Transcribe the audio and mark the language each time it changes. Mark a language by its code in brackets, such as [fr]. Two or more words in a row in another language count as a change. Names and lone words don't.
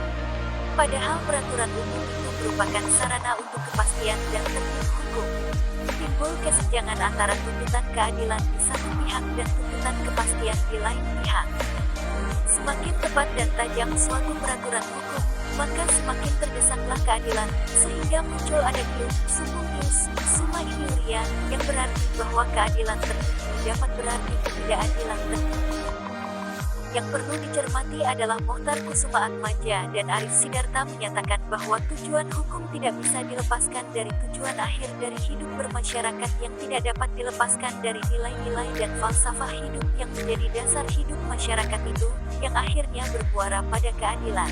[id] Padahal peraturan umum itu merupakan sarana untuk kepastian dan tertib hukum. Timbul kesenjangan antara tuntutan keadilan di satu pihak dan tuntutan kepastian di lain pihak. Semakin tepat dan tajam suatu peraturan hukum, maka semakin terdesaklah keadilan, sehingga muncul ada [la] ius, summum ius, summa iuria, [id] yang berarti bahwa keadilan tertentu dapat berarti ketidakadilan tertentu. Yang perlu dicermati adalah Mohtar Kusumaatmadja dan Arif Sidarta menyatakan bahwa tujuan hukum tidak bisa dilepaskan dari tujuan akhir dari hidup bermasyarakat yang tidak dapat dilepaskan dari nilai-nilai dan falsafah hidup yang menjadi dasar hidup masyarakat itu, yang akhirnya bermuara pada keadilan.